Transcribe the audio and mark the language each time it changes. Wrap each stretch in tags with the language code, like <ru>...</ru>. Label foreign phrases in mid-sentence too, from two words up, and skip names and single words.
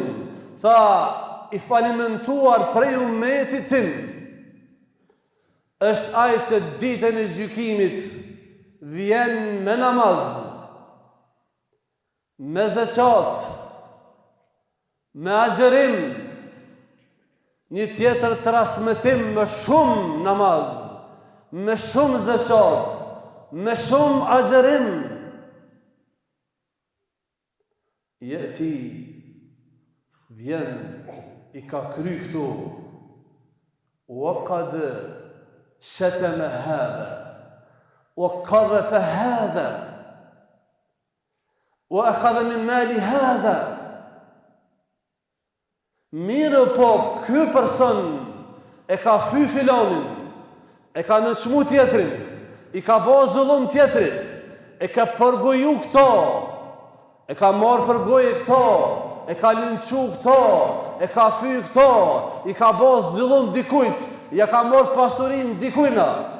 <sq>Tha, i falimentuar prej ummetit tim është ai që ditën e gjykimit vjen me namaz, me zeqat, me agjerim, një tjetër transmetim me shumë namaz, me shumë zeqat, me shumë agjerim. Jeti vjen i ka kry këtu</sq> <ar>وقد شتم هذا وقذف هذا وأخذ من مال هذا.</ar> <sq>Mirë po ky person e ka fy filonin, e ka nënçmu tjetrin, i ka bo zullum tjetrit, e ka përgoju këto, e ka marrë përgoje këto, e ka linçu këto, e ka fy këto, i ka bo zullum dikujt, ja ka marrë pasurin dikujna.</sq>